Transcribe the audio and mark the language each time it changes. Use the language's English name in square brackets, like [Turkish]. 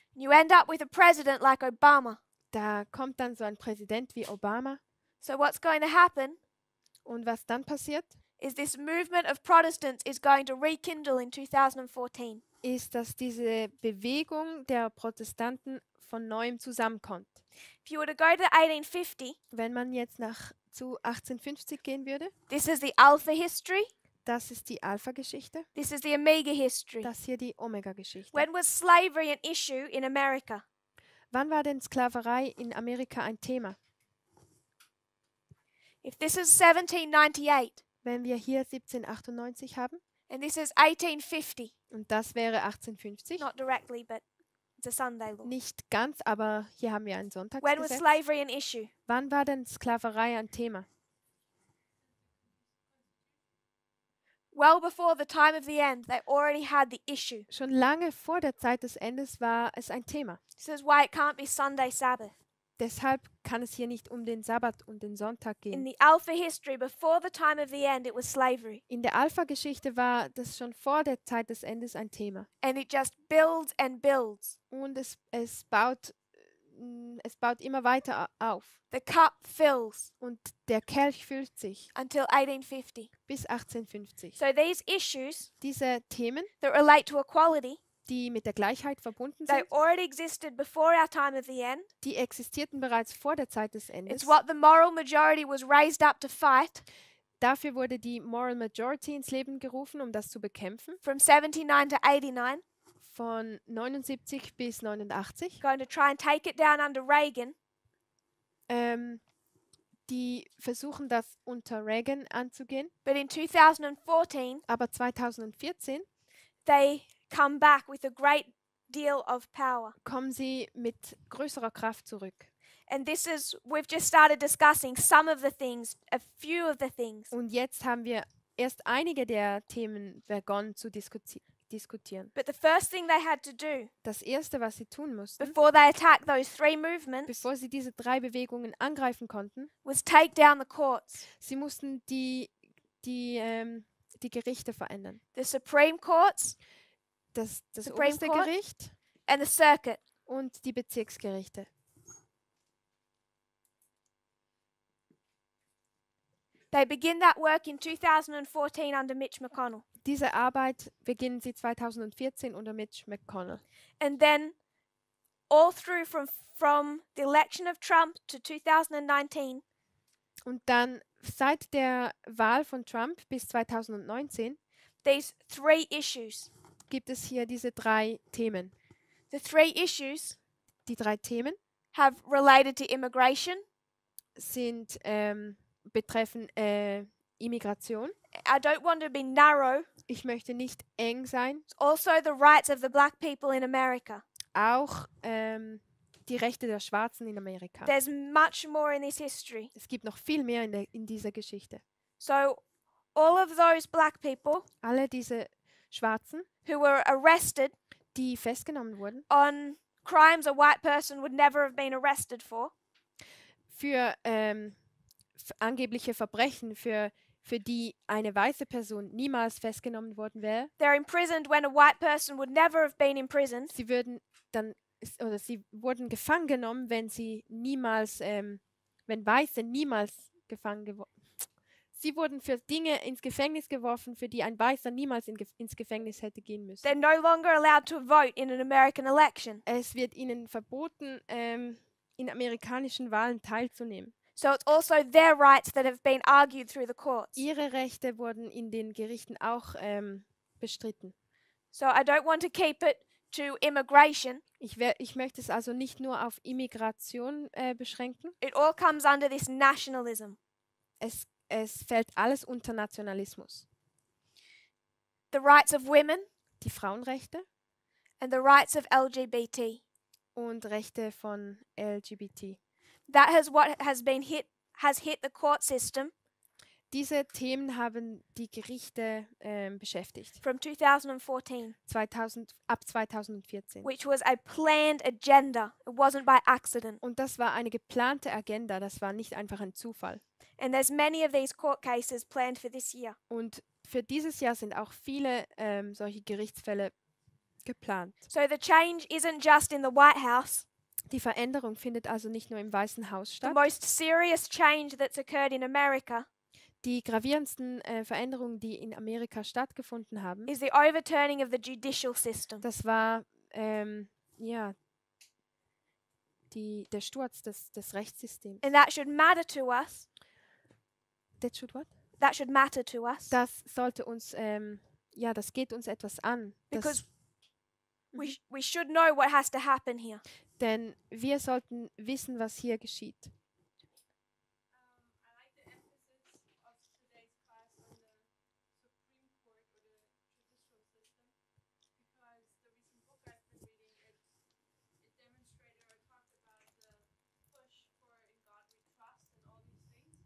[English] You end up with a president like Obama. [German] Da kommt dann so ein Präsident wie Obama. [English] So what's going to happen [German] Und was dann passiert, [English] is this movement of Protestants is going to rekindle in 2014. [German] ist, dass diese Bewegung der Protestanten von neuem zusammenkommt. [English] If you were to go to 1850, [German] Wenn man jetzt zu 1850 gehen würde, [English] this is the Alpha history. [German] Das ist die Alpha-Geschichte. [English] This is the Omega history. [German] Das hier die Omega-Geschichte. [English] When was slavery an issue in America? [German] Wann war denn Sklaverei in Amerika ein Thema? [English] If this is 1798 [German] Wenn wir hier 1798 haben [English] and this is 1850, [German] und das wäre 1850, [English] not directly, but it's a Sunday law. [German] nicht ganz, aber hier haben wir ein [English] When was [German] Sonntagsgesetz. [English] slavery an issue? [German] Wann war denn Sklaverei ein Thema? [English] Well before the time of the end, they already had the issue. [German] Schon lange vor der Zeit des Endes war es ein Thema. [English] This is why it can't be Sunday Sabbath. [German] Deshalb kann es hier nicht um den Sabbat und den Sonntag [English] In [German] gehen. [English] the Alpha history, before the time of the end, it was slavery. [German] In der Alpha-Geschichte war das schon vor der Zeit des Endes ein Thema. [English] And it just builds and builds. [German] Und es baut immer weiter auf. [English] The cup fills [German] Und der Kelch füllt sich [English] until 1850. [German] bis 1850. [English] So these issues [German] Diese Themen, [English] that relate to equality, [German] die mit der Gleichheit verbunden [English] they [German] sind, [English] already existed before our time of the end. [German] die existierten bereits vor der Zeit des Endes. [English] It's what the moral majority was raised up to fight [German] Dafür wurde die Moral Majority ins Leben gerufen, um das zu bekämpfen. [English] from 79 to 89. [German] Von 79 bis 89. [English] Going to try and take it down under Reagan. [German] Die versuchen das unter Reagan anzugehen. [English] But in 2014, [German] Aber 2014 [English] they come back with a great deal of power. [German] kommen sie mit größerer Kraft zurück. [English] And this is, we've just started discussing some of the things, a few of the things. [German] Und jetzt haben wir erst einige der Themen begonnen zu diskutieren. [English] But the first thing they had to do [German] Das Erste, was sie tun mussten, [English] before they attacked those three movements [German] bevor sie diese 3 Bewegungen angreifen konnten, [English] was take down the courts. [German] sie mussten die Gerichte verändern. [English] The Supreme Courts [German] Das [English] Supreme [German] oberste [English] Court? [German] Gericht [English] and the circuit. [German] und die Bezirksgerichte. [English] They begin that work in 2014 under Mitch McConnell. [German] Diese Arbeit beginnen sie 2014 unter Mitch McConnell. [English] And then all through from the election of Trump to 2019, [German] Und dann seit der Wahl von Trump bis 2019 [English] these three issues. [German] gibt es hier diese 3 Themen. [English] The three issues [German] Die 3 Themen [English] have related to immigration. [German] sind betreffen Immigration. [English] I don't want to be narrow. [German] Ich möchte nicht eng sein. [English] Also the rights of the black people in America. [German] Auch die Rechte der Schwarzen in Amerika. [English] There's much more in this history. [German] Es gibt noch viel mehr in dieser Geschichte. [English] So all of those black people [German] Alle diese Schwarzen, [English] who were arrested [German] die festgenommen wurden [English] on crimes a white person would never have been arrested for, [German] für angebliche Verbrechen, für die eine weiße Person niemals festgenommen worden wäre. [English] they're imprisoned when a white person would never have been imprisoned. [German] Sie wurden gefangen genommen, wenn Weiße niemals gefangen geworden. Sie wurden für Dinge ins Gefängnis geworfen, für die ein Weißer niemals ins Gefängnis hätte gehen müssen. [English] They're no longer allowed to vote in an American election. [German] Es wird ihnen verboten, in amerikanischen Wahlen teilzunehmen. [English] So it's also their rights that have been argued through the courts. [German] Ihre Rechte wurden in den Gerichten auch bestritten. [English] So I don't want to keep it to immigration. [German] Ich möchte es also nicht nur auf Immigration beschränken. [English] It all comes under this nationalism. [German] Es fällt alles unter Nationalismus. [English] The rights of women [German] Die Frauenrechte [English] and the rights of LGBT. [German] und Rechte von LGBT. [English] That has what has hit the court system [German] Diese Themen haben die Gerichte beschäftigt. [English] from 2014, [German] Ab 2014. [English] which was a planned agenda. It wasn't by accident. [German] Und das war eine geplante Agenda, das war nicht einfach ein Zufall. [English] And there's many of these court cases planned for this year. [German] Und für dieses Jahr sind auch viele solche Gerichtsfälle geplant. [English] So the change isn't just in the White House. [German] Die Veränderung findet also nicht nur im Weißen Haus [English] The [German] statt. [English] most serious change that's occurred in America [German] Die gravierendsten Veränderungen, die in Amerika stattgefunden haben, [English] is the overturning of the judicial system. [German] das war der Sturz des Rechtssystems. [English] And that should matter to us That should what? that should matter to us [German] das sollte uns, ja, das geht uns etwas an. [English] because Mhm. we should know what has to happen here. [German] Denn wir sollten wissen, was hier geschieht. [English] I like the emphasis of today's class on the Supreme Court or the judicial system because the recent book I've been reading, it demonstrated or talked about the push for in God we trust and all these things.